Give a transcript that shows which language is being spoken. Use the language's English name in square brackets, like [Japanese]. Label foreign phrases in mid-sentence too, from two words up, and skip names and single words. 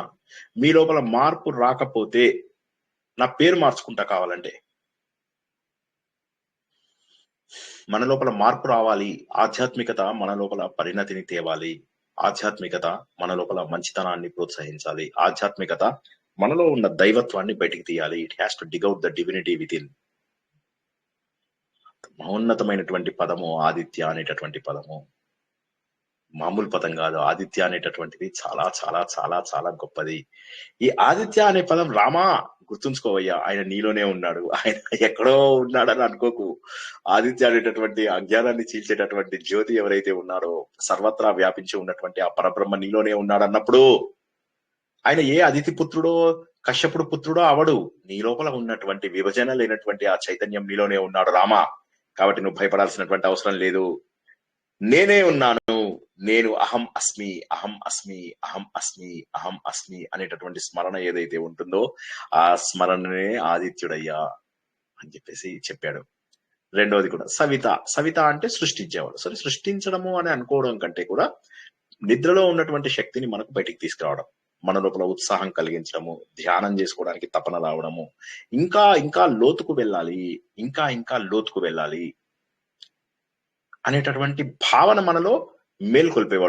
[Telugu] మీ లోపల మార్పు రాకపోతే నా పేరు మార్చుకుంటా కావాలంటే. మన లోపల మార్పు రావాలి. ఆధ్యాత్మికత మన లోపల పరిణతిని తేవాలి. ఆధ్యాత్మికత మన లోపల మంచితనాన్ని ప్రోత్సహించాలి. ఆధ్యాత్మికత మనలో ఉన్న దైవత్వాన్ని బయటికి తీయాలి. [English] It has to dig out the divinity within. [Telugu] మహోన్నతమైనటువంటి పదము ఆదిత్య అనేటటువంటి పదము. మామూలు పదం కాదు. ఆదిత్య అనేటటువంటిది చాలా చాలా చాలా చాలా గొప్పది. ఈ ఆదిత్య అనే పదం రామా గుర్తుంచుకోవయ్యా, ఆయన నీలోనే ఉన్నాడు, ఆయన ఎక్కడో ఉన్నాడని అనుకోకు. ఆదిత్య అనేటటువంటి అజ్ఞానాన్ని చీల్చేటటువంటి జ్యోతి ఎవరైతే ఉన్నాడో, సర్వత్రా వ్యాపించి ఉన్నటువంటి ఆ పరబ్రహ్మ నీలోనే ఉన్నాడు అన్నప్పుడు ఆయన ఏ అదితి పుత్రుడో కశ్యపుడు పుత్రుడో అవడు. నీ లోపల ఉన్నటువంటి విభజన లేనటువంటి ఆ చైతన్యం నీలోనే ఉన్నాడు రామా. కాబట్టి నువ్వు భయపడాల్సినటువంటి అవసరం లేదు. నేనే ఉన్నాను, నేను [Sanskrit] అహం అస్మి, అహం అస్మి, అహం అస్మి, అహం అస్మి [Telugu] అనేటటువంటి స్మరణ ఏదైతే ఉంటుందో ఆ స్మరణనే ఆదిత్యుడయ్యా అని చెప్పేసి చెప్పాడు. రెండవది కూడా సవిత. సవిత అంటే సృష్టించేవాడు. సరే, సృష్టించడము అని అనుకోవడం కంటే కూడా నిద్రలో ఉన్నటువంటి శక్తిని మనకు బయటికి తీసుకురావడం, మన లోపల ఉత్సాహం కలిగించడము, ధ్యానం చేసుకోవడానికి తపన రావడము, ఇంకా ఇంకా లోతుకు వెళ్ళాలి, ఇంకా ఇంకా లోతుకు వెళ్ళాలి అనేటటువంటి భావన మనలో మేల్కొల్పేవాడు.